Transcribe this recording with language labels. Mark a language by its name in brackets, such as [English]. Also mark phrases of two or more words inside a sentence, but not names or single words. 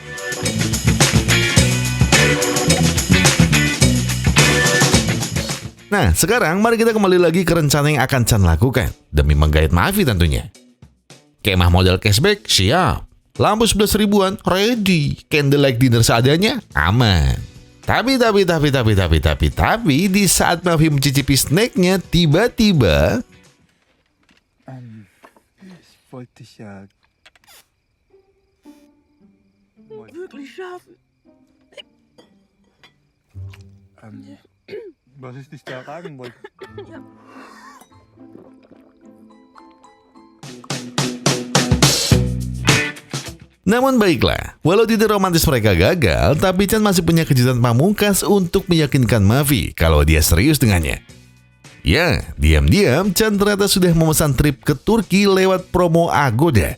[Indonesian] Nah, sekarang mari kita kembali lagi ke rencana yang akan Chan lakukan demi menggait Mavi tentunya. Kemah modal cashback, siap. Lampu 11 ribuan, ready. [English] Candlelight dinner [Indonesian] seadanya, aman. Tapi di saat Mavi mencicipi snacknya, tiba-tiba [German] Ich wollte dich ja... Wirklich schlafen. Was ich dich da fragen wollte. [Indonesian] Namun baiklah, walau tidak romantis mereka gagal, tapi Chan masih punya kejutan pamungkas untuk meyakinkan Mavi kalau dia serius dengannya. Ya, diam-diam Chan ternyata sudah memesan trip ke Turki lewat promo Agoda.